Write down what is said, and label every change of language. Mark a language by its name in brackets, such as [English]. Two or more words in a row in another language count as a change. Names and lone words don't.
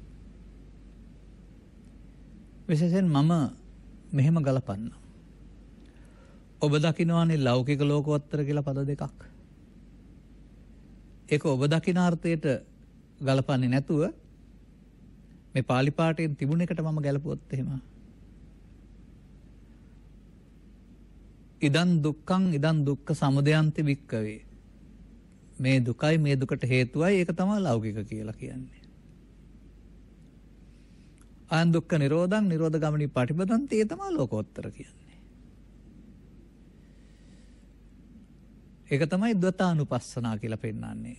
[Sinhala] විශේෂයෙන් මම මෙහෙම ගලපන්න. ඔබ දකින්නවානේ ලෞකික ලෝකෝත්තර කියලා පද දෙකක්. ඒක ඔබ දකින අර්ථයට ගලපන්නේ නැතුව මේ පාලි පාඨයෙන් තිබුණ එකට මම ගැලපුවොත් එහෙම [Pali] ඉදං දුක්ඛං ඉදං දුක්ඛ සමුදයන්ති වික්කවේ [Sinhala] මේ දුකයි මේ දුකට හේතුවයි ඒක තමයි ලෞකික කියලා කියන්නේ. [Pali] අයං දුක්ඛ නිරෝධං නිරෝධ ගමනී පටිපදන්ති [Sinhala] ඒ තමයි ලෝකෝත්තර කියන්නේ. ඒක තමයි ද්වතානුපස්සනා කියලා පෙන්නන්නේ.